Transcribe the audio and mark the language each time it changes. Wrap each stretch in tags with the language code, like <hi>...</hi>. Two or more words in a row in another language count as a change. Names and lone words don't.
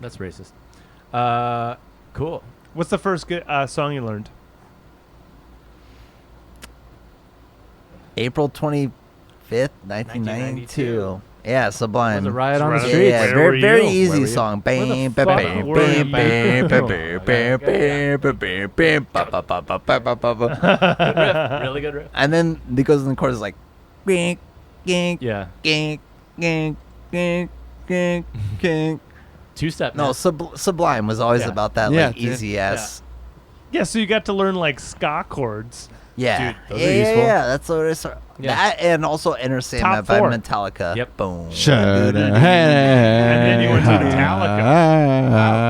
<en>That's racist. Cool. What's the first song you learned? April 25th, 1992. Yeah, Sublime. Was it Riot on the Riot on the Streets? Yeah, Where very were very you? easy Where were you? song. Where the Bam, fuck bam, were bam, you? bam, bam, Okay. bam, bam, bam, bam, bam, ba, ba, ba, ba, ba, ba, ba. Good riff. Really good riff. And then it goes in the chorus like, gink, gink, Yeah. gink, gink, gink, gink, gink. Two-step. No, man. Sublime was always Yeah. about that Yeah, like dude. easy ass. Yeah, so you got to learn like ska chords. Yeah, Dude, those yeah, are yeah, useful. yeah. That's what it's. Yeah. That and also Enter Sandman by 4. Metallica. Yep. Boom. Shut And then you went to Metallica.</en>